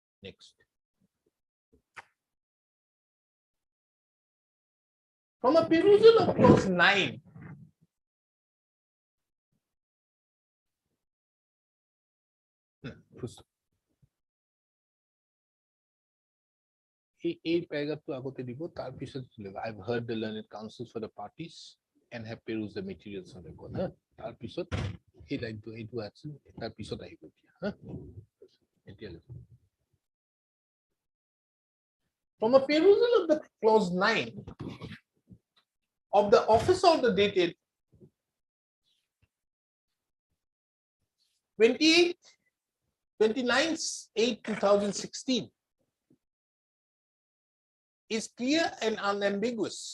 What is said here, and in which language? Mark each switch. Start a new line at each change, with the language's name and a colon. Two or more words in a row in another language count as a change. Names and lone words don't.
English: Next. From a perusal of clause 9,
Assamese: এই প্যারাগ্রাফটো আগতে দিব তার পিছত
English: I've heard the learned counsels for the parties and have perused the materials on the code
Assamese: তার পিছত এই লাইনটো এইটো আছে তার পিছত আহিব এতিয়া
English: From a perusal of the clause 9 of the office order dated 29/8/2016 is clear and unambiguous.